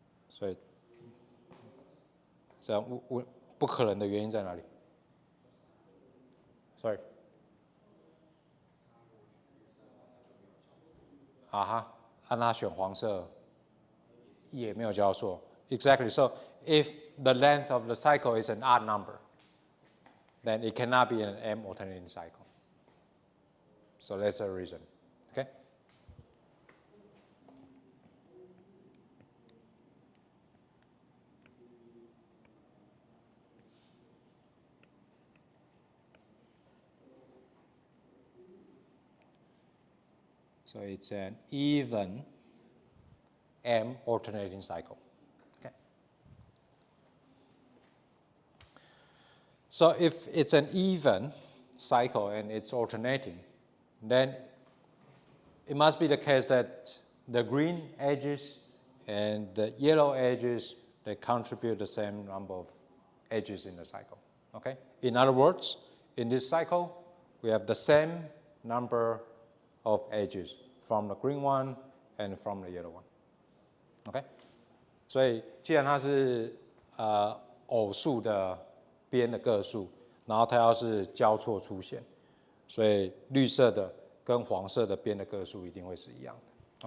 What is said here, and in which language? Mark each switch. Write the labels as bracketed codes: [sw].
[zh] So 这样不可能的原因在哪里 ？Sorry。啊哈，按他选黄色也没有交错。 [en] Exactly. So if the length of the cycle is an odd number, then it cannot be an M alternating cycle. So that's a reason. Okay. So it's an even M alternating cycle. Okay. So if it's an even cycle and it's alternating, then it must be the case that the green edges and the yellow edges, they contribute the same number of edges in the cycle. Okay? In other words, in this cycle, we have the same number of edges from the green one and from the yellow one. [zh] OK， 所以既然它是偶数的边的个数，然后它要是交错出现，所以绿色的跟黄色的边的个数一定会是一样的。